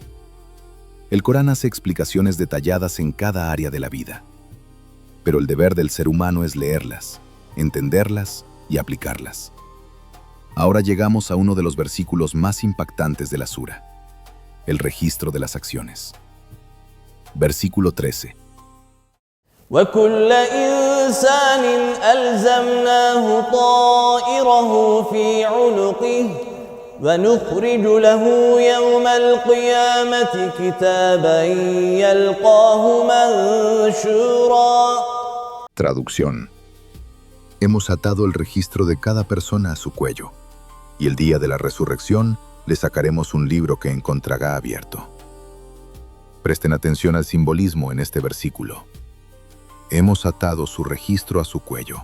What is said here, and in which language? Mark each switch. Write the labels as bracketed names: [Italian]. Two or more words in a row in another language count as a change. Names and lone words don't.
[Spanish] El Corán hace explicaciones detalladas en cada área de la vida. Pero el deber del ser humano es leerlas, entenderlas y aplicarlas. Ahora llegamos a uno de los versículos más impactantes de la sura, el registro de las acciones. Versículo 13. [Arabic] وكل إنسان ألزمناه طائره في عنقه ونخرج له يوم القيامة كتابا يلقاه منشورا. [Spanish] Traducción. Hemos atado el registro de cada persona a su cuello, y el día de la resurrección le sacaremos un libro que encontrará abierto. Presten atención al simbolismo en este versículo. Hemos atado su registro a su cuello.